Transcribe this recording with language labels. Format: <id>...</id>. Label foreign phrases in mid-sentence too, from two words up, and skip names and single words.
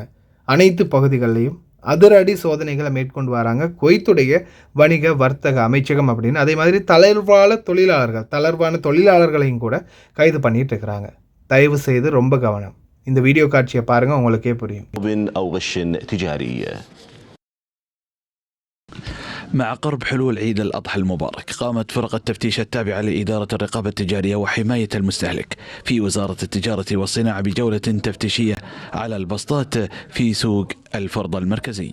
<ta>அனைத்து பகுதிகளிலையும் அதிரடி சோதனைகளை மேற்கொண்டு வராங்க குவைத்துடைய வணிக வர்த்தக அமைச்சகம் அப்படின்னு. அதே மாதிரி தளர்வான தொழிலாளர்களையும் கூட கைது பண்ணிட்டு இருக்கிறாங்க. தயவு செய்து ரொம்ப கவனம். இந்த வீடியோ காட்சியை பாருங்கள், உங்களுக்கே புரியும்.</ta> <ar>مع قرب حلول عيد الأضحى المبارك، قامت فرق التفتيش التابعة لإدارة الرقابة التجارية وحماية المستهلك في وزارة التجارة والصناعة بجولة تفتيشية على البسطات في سوق الفرضة المركزي.</ar>